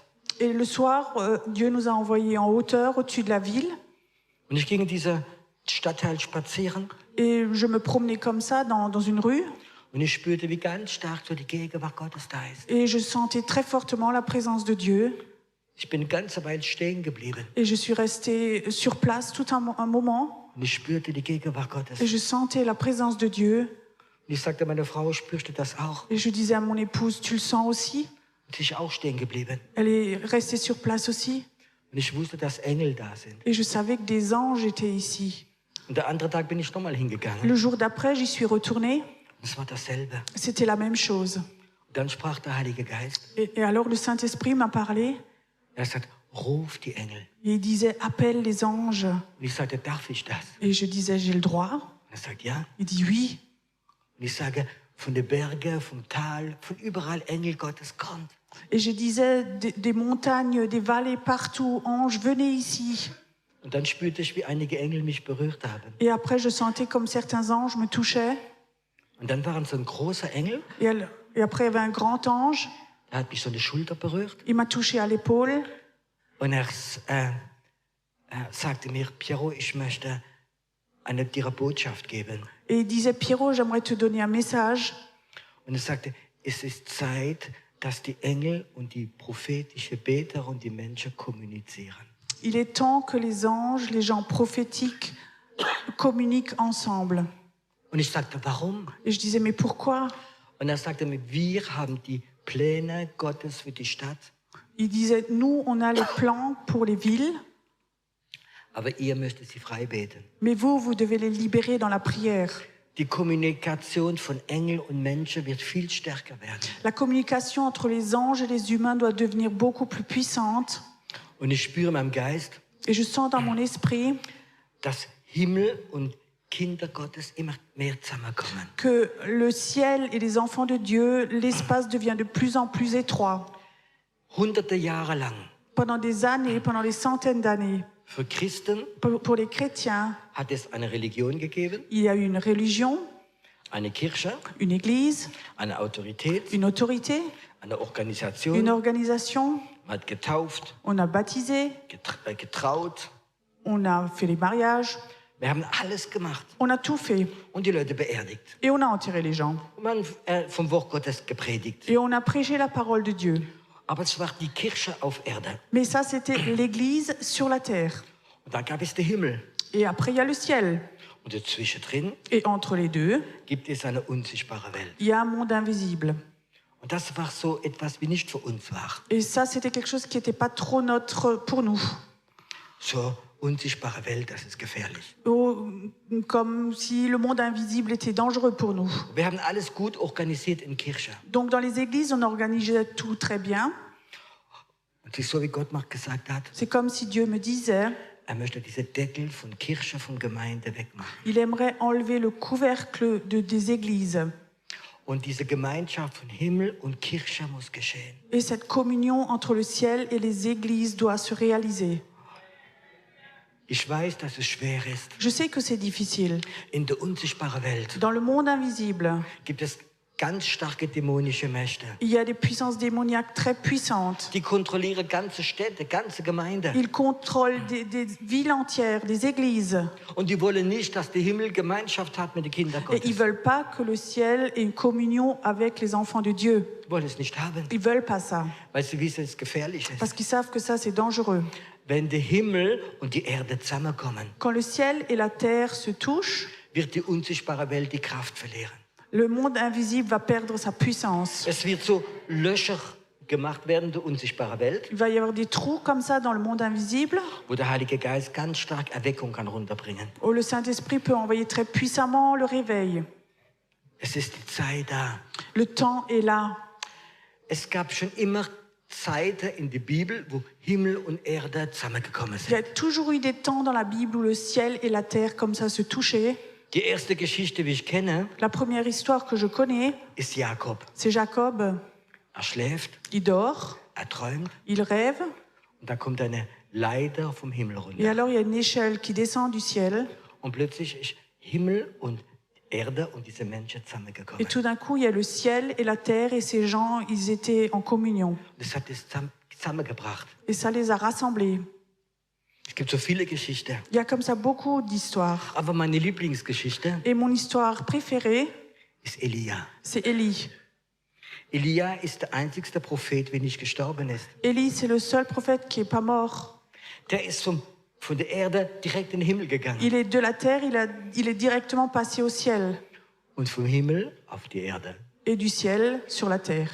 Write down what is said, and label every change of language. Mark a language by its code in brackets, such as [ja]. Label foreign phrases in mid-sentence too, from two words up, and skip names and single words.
[fr] Et le soir, Dieu nous a envoyés en hauteur, au-dessus de la ville. [de] Und ich ging in dieser Stadtteil spazieren [fr] Et je me promenais comme ça dans une rue. [de] und ich spürte, wie ganz stark so die Gegenwart Gottes da ist. [fr] Et je sentais très fortement la présence de Dieu. [de] Ich bin eine ganze Weile stehen geblieben [fr] Et je suis restée sur place tout un moment. [de] und ich spürte die Gegenwart Gottes. [fr] Et je sentais la présence de Dieu. [de] Und ich sagte meiner Frau, spürst du das auch? [fr] Et je disais à mon épouse, tu le sens aussi? [de] Und sie ist auch stehen geblieben. [fr] Elle est restée sur place aussi. [de] Und ich wusste, dass Engel da sind. [fr] Et je savais que des anges étaient ici. [de] Und der andere Tag bin ich nochmal hingegangen. [fr] Le jour d'après, j'y suis retournée. [de] Und es war dasselbe. [fr] C'était la même chose. [de] Und dann sprach der Heilige Geist. [fr] Et alors le Saint-Esprit m'a parlé. [de] Er sagt, ruf die Engel. [fr] Et il disait, appelle les anges. [de] Und ich sagte, darf ich das? [fr] Et je disais, j'ai le droit. [de] Und er sagt, ja. [fr] Il dit, oui. [de] Und ich sage, von den Bergen, vom Tal, von überall Engel Gottes kommt. [fr] Et je disais, des montagnes, des vallées, partout, anges, venez ici. [de] Und dann spürte ich, wie einige Engel mich berührt haben. [fr] Et après, je sentais comme certains anges me touchaient. [de] Und dann war so ein großer Engel, [fr] Et après, il y avait un grand ange. [de] der hat mich so eine Schulter berührt. [fr] Il m'a touché à l'épaule. [de] Und er sagte mir, Piero, ich möchte dir eine Botschaft geben. [fr] Et il disait, Pierrot, j'aimerais te donner un message. [de] Und er sagte, es ist Zeit, dass die Engel und die prophetische Beter und die Menschen kommunizieren. [fr] Il est temps que les anges, les gens prophétiques, communiquent ensemble. [de] Und ich sagte, warum? [fr] Et je disais, mais pourquoi? [de] Und er sagte mir, wir haben die Pläne Gottes für die Stadt, [fr] Il disait, nous, on a les plans pour les villes, [de] aber ihr müsst sie frei beten. [fr] mais vous, vous devez les libérer dans la prière. [de] Die Kommunikation von Engel und Menschen wird viel stärker werden. [fr] La communication entre les anges et les humains doit devenir beaucoup plus puissante. [de] Und ich spüre in meinem Geist, [fr] Et je sens dans mon esprit [de] dass Himmel und Kinder Gottes immer mehr zusammenkommen. [fr] que le ciel et les enfants de Dieu, l'espace devient de plus en plus étroit. [de] Hunderte Jahre lang. [fr] Pendant des années, pendant des centaines d'années, [de] Für Christen [fr] pour les chrétiens, [de] hat es eine Religion gegeben, [fr] il y a eu une religion, [de] eine Kirche, [fr] une église, [de] eine Autorität, [fr] une autorité, [de] eine [fr] une [de] Organisation. [fr] organisation. [de] Man hat getauft, [fr] On a baptisé, [de] getraut. [fr] on a fait les mariages, [de] Wir haben alles gemacht [fr] on a tout fait. [de] und die Leute beerdigt. [fr] Et on a enterré les gens. [de] Und man vom Wort Gottes gepredigt. [fr] Et on a prêché la parole de Dieu. [de] Aber es war die Kirche auf Erde. [fr] Mais ça, c'était l'église sur la terre. [de] Und dann gab es den Himmel. [fr] Et après, il y a le ciel. [de] Und dazwischen [fr] Et entre les deux, [de] gibt es eine unsichtbare Welt. [fr] il y a un monde invisible. [de] Und das war so etwas, wie nicht für uns war. [fr] Et ça, c'était quelque chose qui n'était pas trop notre pour nous. [de] So unsichtbare Welt, das ist gefährlich. [fr] Comme si le monde invisible était dangereux pour nous. [de] Wir haben alles gut organisiert in Kirche. [fr] Donc dans les églises, on organisait tout très bien. [de] Und es ist so, wie Gott mal gesagt hat, [fr] C'est comme si Dieu me disait, [de] möchte diese Deckel von Kirche, von Gemeinde wegmachen. [fr] il aimerait enlever le couvercle des églises. [de] Und diese Gemeinschaft von Himmel und Kirche muss geschehen. [fr] Et cette communion entre le ciel et les églises doit se réaliser. [de] Ich weiß, dass es schwer ist. [fr] Je sais que c'est difficile. [de] In der unsichtbaren Welt [fr] Dans le monde invisible, [de] gibt es ganz starke dämonische Mächte. [fr] Il y a des puissances démoniaques très puissantes. [de] Die kontrollieren ganze Städte, ganze Gemeinden. [fr] Ils contrôlent des villes entières, des églises. [de] Und die wollen nicht, dass der Himmel Gemeinschaft hat mit den Kindern [fr] Et ils [de] Gottes. [fr] veulent pas que le ciel ait une communion avec les enfants de Dieu. [de] Die wollen es nicht haben, [fr] Ils veulent pas ça. [de] weil sie wissen, es ist gefährlich ist. [fr] Parce qu'ils savent que ça, c'est dangereux. [de] Wenn der Himmel und die Erde zusammenkommen, [fr] Quand le ciel et la terre se touchent, [de] wird die unsichtbare Welt die Kraft verlieren. [fr] le monde invisible va perdre sa puissance. [de] Es wird so Löcher gemacht werden, der unsichtbaren Welt, [fr] Il va y avoir des trous comme ça dans le monde invisible, [de] wo der Heilige Geist ganz stark Erweckung kann runterbringen. [fr] où le Saint-Esprit peut envoyer très puissamment le réveil. [de] Es ist die Zeit da. [fr] Le temps est là. [de] Es gab schon immer Zeiten in der Bibel, wo Himmel und Erde zusammengekommen [fr] Il y a [de] sind. [fr] toujours eu des temps dans la Bible où le ciel et la terre comme ça se touchaient. [de] Die erste Geschichte, die ich kenne, [fr] La première histoire que je connais, [de] ist Jakob. [fr] c'est Jacob. [de] Er schläft, [fr] Il dort, [de] er träumt [fr] il rêve, [de] und da kommt eine Leiter vom Himmel [fr] et [de] runter. [fr] alors il y a une échelle qui descend du ciel. [de] Und plötzlich ist Himmel und Erde und diese Menschen [fr] Et [de] zusammengekommen. [fr] tout d'un coup, il y a le ciel et la terre, et ces gens, ils étaient en communion. [de] Das hat es zusammengebracht. [fr] Et ça les a rassemblés. [de] Es gibt so viele Geschichten. [fr] Il y a comme ça beaucoup d'histoires. [de] Aber meine Lieblingsgeschichte [fr] Et mon histoire préférée, [de] ist Elia. [fr] c'est Élie. [de] Elia ist der einzigste Prophet, der nicht gestorben ist. [fr] Élie, c'est le seul prophète qui n'est pas mort. [de] Der ist von der Erde direkt in den Himmel gegangen. [fr] Il est de la terre, il est directement passé au ciel. [de] Und vom Himmel auf die Erde. [fr] Et du ciel sur la terre.